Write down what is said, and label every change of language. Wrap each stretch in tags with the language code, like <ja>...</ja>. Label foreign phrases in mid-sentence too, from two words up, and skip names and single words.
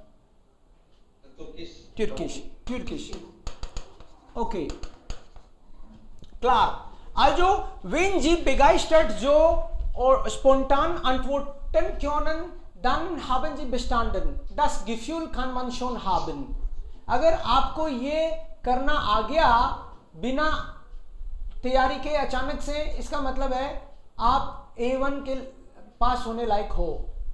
<de>Türkisch. Okay. Klar. Also, wenn Sie begeistert so oder spontan antworten können, dann haben Sie bestanden. Das Gefühl kann man schon haben.</de> <hi>अगर आपको ये करना आ गया बिना तैयारी के अचानक से, इसका मतलब है आप A1 के पास होने लायक हो.</hi>